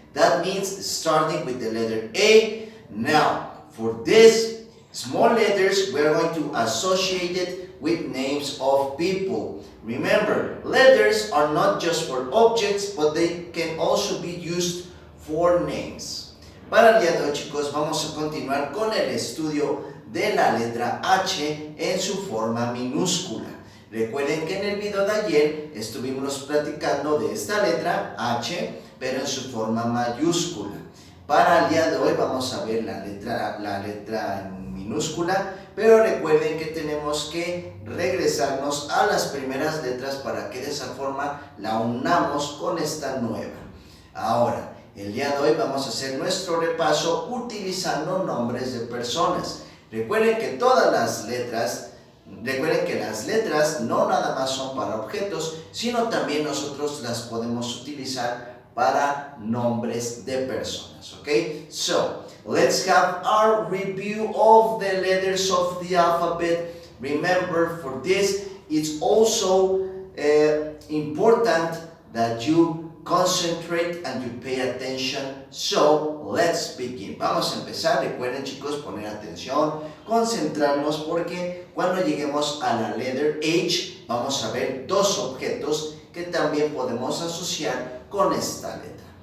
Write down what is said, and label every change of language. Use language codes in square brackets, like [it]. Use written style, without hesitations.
[en] That means starting with the letter A. Now, for this small letters, we're going to associate it with names of people. Remember, letters are not just for objects, but they can also be used for names. [es] Para el día de hoy, chicos, vamos a continuar con el estudio de la letra H en su forma minúscula. Recuerden que en el video de ayer estuvimos platicando de esta letra H, pero en su forma mayúscula. Para el día de hoy vamos a ver la letra en minúscula, pero recuerden que tenemos que regresarnos a las primeras letras para que de esa forma la unamos con esta nueva. Ahora, el día de hoy vamos a hacer nuestro repaso utilizando nombres de personas. Recuerden que las letras no nada más son para objetos, sino también nosotros las podemos utilizar para nombres de personas, okay? [en] So, let's have our review of the letters of the alphabet. Remember, for this, it's also important that you concentrate and you pay attention. So, let's begin. Vamos a empezar. [es] Recuerden, chicos, poner atención, concentrarnos, porque cuando lleguemos a la letter H, vamos a ver dos objetos que también podemos asociar con esta letra.